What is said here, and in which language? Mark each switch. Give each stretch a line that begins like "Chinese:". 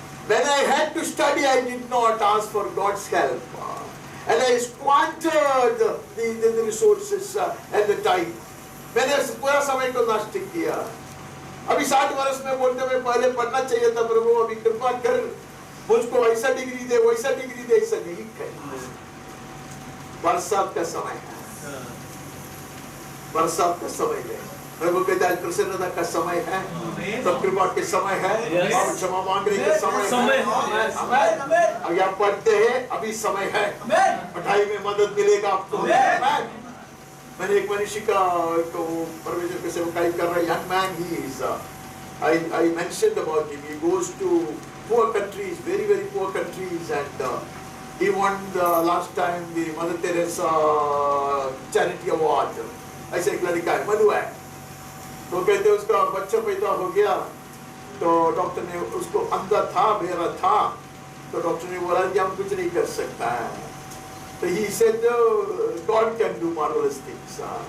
English: When I had to study, I did not ask for God's help, and I squandered the resources and the time.
Hindi: मैंने पूरा समय को नष्ट किया। अभी 60 वर्ष में बोलते हुए पहले पढ़ना चाहिए था, प्रभु अभी कृपा कर मुझको ऐसा डिग्री दे, वैसा डिग्री दे, ऐसा नहीं कहना। बरसात का समय है, बरसात का समय है, प्रभु के दया प्रसन्नता का समय है, तब कृपा के समय है, और क्षमा मांगने के समय है। अगर आप पढ़ते हैं अभी समय है, पढ़ाई में मदद मिलेगा आपको। मैंने एक मनुष्य का परमेश्वर के सेवकाई कर रहा है,
English: young man he is, I mentioned about him, he goes to poor countries, very very poor countries, and he won the last time the Mother Teresa charity award.
Hindi: ऐसे एक लड़का है, मधु है, तो कहते उसका बच्चा पैदा हो गया, तो डॉक्टर ने उसको अंधा था, बेरा था, तो डॉक्टर ने बोला कि हम कुछ नहीं कर सकता है, तो
English: he said God can do marvelous things.